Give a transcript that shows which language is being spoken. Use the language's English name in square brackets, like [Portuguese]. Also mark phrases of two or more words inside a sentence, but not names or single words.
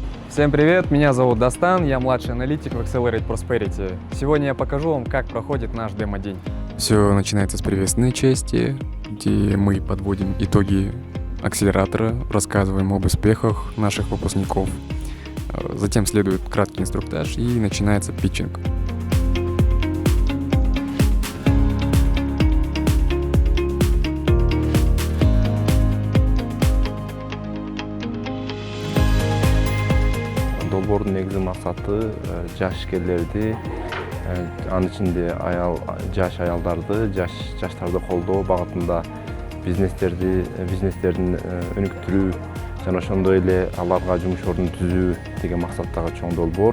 [Russian] Всем привет, меня зовут Дастан, я младший аналитик в Accelerate Prosperity. Сегодня я покажу вам, как проходит наш демо-день. Все начинается с приветственной части, где мы подводим итоги акселератора, рассказываем об успехах наших выпускников. Затем следует краткий инструктаж и начинается питчинг. [Kyrgyz] Долбоордун негизги максаты жаш ишкерлерди, анын ичинде жаш аялдарды, жаштарды колдоо багытында бизнестердин өнүктүрүү жана ошондой эле аларга жумуш ордун түзүү деген максаттагы чоң долбоор.